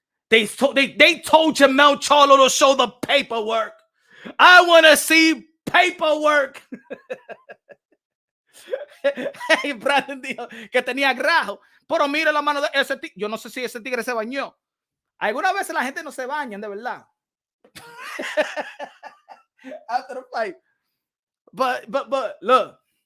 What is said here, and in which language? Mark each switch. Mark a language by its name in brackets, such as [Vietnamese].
[English] They told Jamal Charlo to show the paperwork. I want to see paperwork. [Spanish] Hey, Brandon dijo que tenía grajo. Pero mira la mano de ese tigre. Yo no sé si ese tigre se bañó. Algunas veces la gente no se bañan, de verdad. [English] After the fight. But look.